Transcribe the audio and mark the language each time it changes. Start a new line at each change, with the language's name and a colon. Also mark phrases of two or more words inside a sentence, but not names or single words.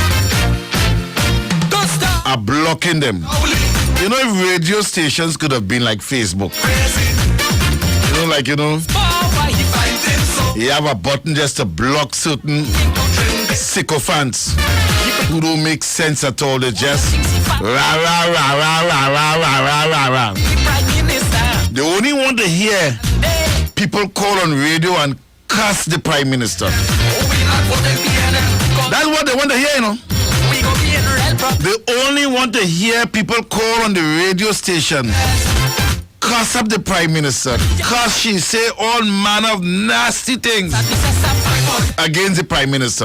English: Don't stop. I'm blocking them. Holy. You know, if radio stations could have been like Facebook, Crazy. you know, Why he fighting so? you have a button just to block certain sycophants who don't make sense at all. They just rah, rah, rah, rah, rah, rah, rah, rah, rah, rah. Prime Minister. They only want to hear Hey. people call on radio and curse the Prime Minister. Oh, we not voted PNM. Cause That's what they want to hear, you know. we gonna be in real problems. They only want to hear people call on the radio station, curse up the Prime Minister, curse she say all manner of nasty things against the Prime Minister.